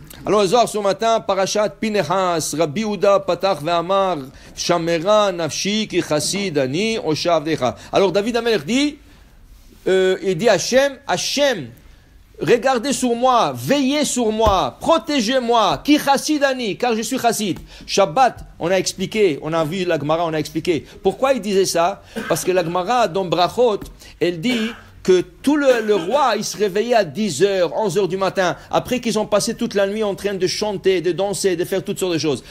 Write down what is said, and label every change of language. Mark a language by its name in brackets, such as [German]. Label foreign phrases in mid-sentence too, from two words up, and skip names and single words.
[French] Alors, le soir, ce matin, [Hebrew] פרשת פנחס, רבי יהודה פתח ואמר, שמרה נפשי כי חסיד אני הושע עבדך. [French] Alors, [Hebrew] דוד המלך [French] dit, il dit Hachem, regardez sur moi, veillez sur moi, protégez-moi, [Hebrew] כי חסיד אני, [French] car je suis chassid. Shabbat, on a expliqué, on a vu la Gemara, on a expliqué. Pourquoi il disait ça? Parce que la Gemara, dans Brachot, elle dit que tout le roi, il se réveillait à 10h, 11h du matin, après qu'ils ont passé toute la nuit en train de chanter, de danser, de faire toutes sortes de choses.